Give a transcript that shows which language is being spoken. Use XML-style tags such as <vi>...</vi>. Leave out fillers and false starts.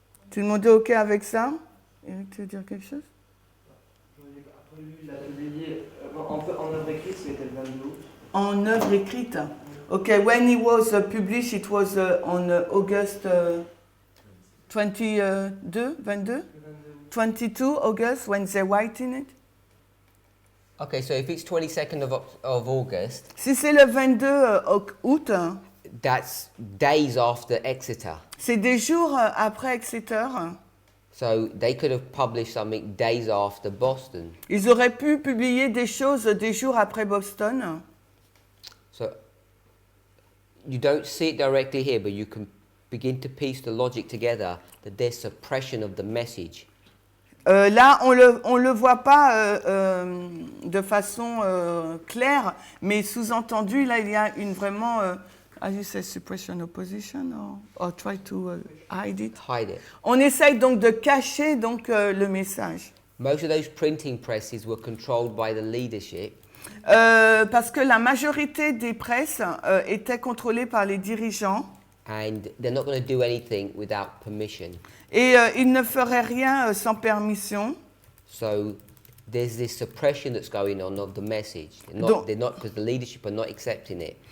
<fr>Tout le monde est OK avec ça? Eric, tu veux dire quelque chose? Après lui, il a publié en œuvre écrite, c'était le 22 août. En œuvre écrite.</fr> <en>OK, when it was published, it was on August 22, 22 August, when they writing it. Okay, so if it's 22nd of August,</en> <fr>Si c'est le 22 août,</fr> <en>that's days after Exeter.</en> <fr>c'est des jours après Exeter.</fr> <en>So they could have published something days after Boston.</en> <fr>Ils auraient pu publier des choses des jours après Boston.</fr> <en>So you don't see it directly here, but you can begin to piece the logic together that there's suppression of the message.</en> <fr>Là, on le voit pas de façon claire, mais sous-entendu, là, il y a une vraiment,</fr> <en>as you say, suppression opposition, or try to hide it. Hide it.</en> <fr>On essaye donc de cacher donc le message.</fr> <en>Most of those printing presses were controlled by the leadership,</en> <fr>Parce que la majorité des presses étaient contrôlées par les dirigeants</fr> <en>and they're not going to do anything without permission.</en> <fr>et ils ne feraient rien sans permission.</fr> <en>So there's this suppression that's going on of the message.</en> <fr>Donc-</fr> <en>They're not because the leadership are not accepting it.</en>